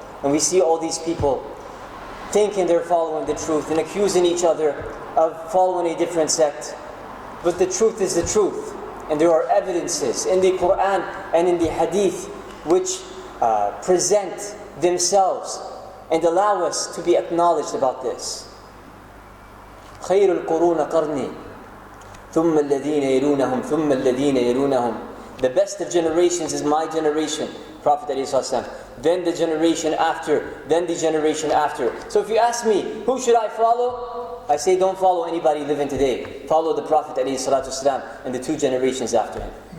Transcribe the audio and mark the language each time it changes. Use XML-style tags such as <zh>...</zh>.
<en>And we see all these people thinking they're following the truth and accusing each other of following a different sect. But the truth is the truth. And there are evidences in the Quran and in the Hadith which present themselves and allow us to be acknowledged about this.</en> <ar>خير القرون قرني ثم الذين يلونهم ثم الذين يلونهم.</ar> <en>The best of generations is my generation, Prophet ﷺ. Then the generation after, then the generation after. So if you ask me, who should I follow? I say don't follow anybody living today. Follow the Prophet ﷺ and the 2 generations after him.</en>